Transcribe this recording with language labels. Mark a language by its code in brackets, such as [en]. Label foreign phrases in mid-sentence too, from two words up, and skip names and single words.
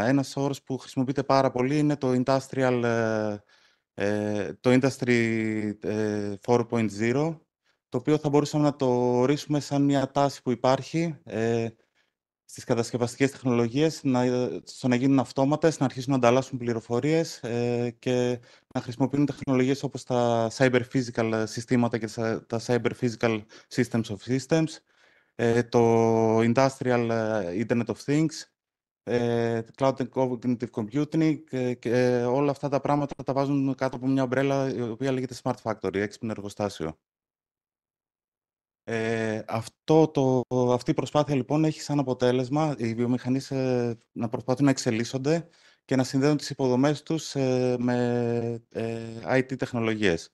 [el] Ένας όρος που χρησιμοποιείται πάρα πολύ είναι το Industry 4.0, το οποίο θα μπορούσαμε να το ορίσουμε σαν μια τάση που υπάρχει στις κατασκευαστικές τεχνολογίες στο να γίνουν αυτόματες, να αρχίσουν να ανταλλάσσουν πληροφορίες και να χρησιμοποιούν τεχνολογίες όπως τα cyber-physical συστήματα και τα [en] cyber-physical systems of systems, [el] το [en] Industrial Internet of Things, Cloud and Cognitive Computing [el] και όλα αυτά τα πράγματα τα βάζουν κάτω από μια ομπρέλα η οποία λέγεται [en] Smart Factory, [el] έξυπνο εργοστάσιο. Αυτή η προσπάθεια λοιπόν έχει σαν αποτέλεσμα οι βιομηχανίες να προσπαθούν να εξελίσσονται και να συνδέουν τις υποδομές τους με IT τεχνολογίες.